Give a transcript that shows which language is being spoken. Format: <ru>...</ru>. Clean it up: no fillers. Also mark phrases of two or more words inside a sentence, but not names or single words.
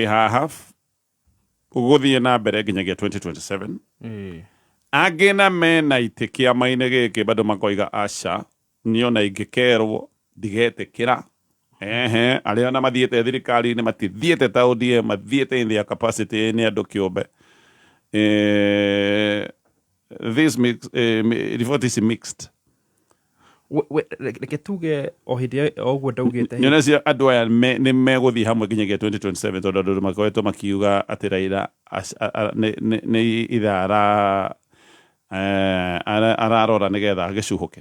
<ki>haha gũthiĩ na mbere nginyagia 2027 angĩ na mena itĩ kĩama-inĩ gĩkĩ bado makoiga aca niona ingĩkerwo ndigetĩkĩra arĩa ona mathiĩte thirikari-inĩ matithiĩte ta ODM mathiĩte</ki> <en>in their capacity</en> <ki>nĩ andũ kĩũmbe</ki> <en>this report is mixed</en> <ki>reke tuge o hĩndĩ o ũguo ndaugĩte nyona cia andũ aya nĩ megũthiĩ hamwe nginyagia 2027 tondũ andũ makoretwo makiuga atĩ Raila nĩ itha ararora nĩgetha agĩcuhũke</ki>